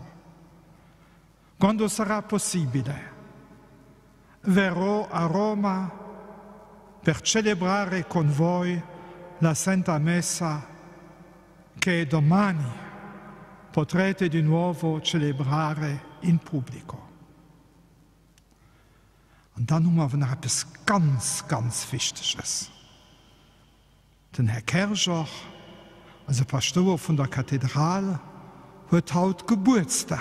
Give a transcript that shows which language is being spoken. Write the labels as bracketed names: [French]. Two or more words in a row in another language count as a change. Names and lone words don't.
[Italian] Quando sarà possibile, verrò a Roma per celebrare con voi la Santa Messa che domani potrete di nuovo celebrare in pubblico. [German] Und dann haben wir noch etwas ganz Wichtiges. Den Herr Kercher, also Pastor von der Kathedrale, hat heute Geburtstag.